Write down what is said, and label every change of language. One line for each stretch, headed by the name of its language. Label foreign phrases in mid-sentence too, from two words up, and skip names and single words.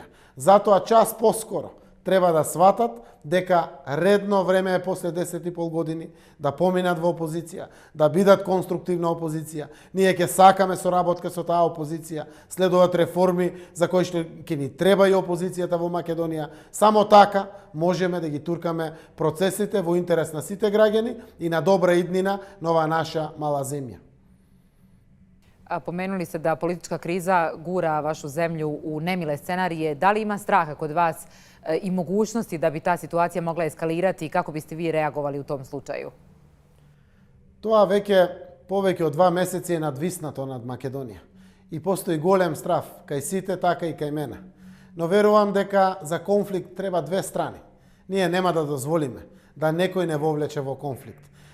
Macedonian: Затоа час поскоро треба да сватат дека редно време е после 10,5 години да поминат во опозиција, да бидат конструктивна опозиција. Ние ќе сакаме соработка со таа опозиција, следуваат реформи за кои што ќе ни треба и опозицијата во Македонија. Само така можеме да ги туркаме процесите во интерес на сите граѓани и на добра иднина на оваа наша мала земја.
Bosnian: Pomenuli ste da politička kriza gura vašu zemlju u nemile scenarije. Da li ima straha kod vas i mogućnosti da bi ta situacija mogla eskalirati i kako biste vi reagovali u tom slučaju?
Macedonian: Тоа веќе повеќе од 2 месеци е надвиснато над Македонија. И постои голем страв, кај сите, така и кај мене. Но верувам дека за конфликт треба две страни. Ние нема да дозволиме да некој не вовлече во конфликт.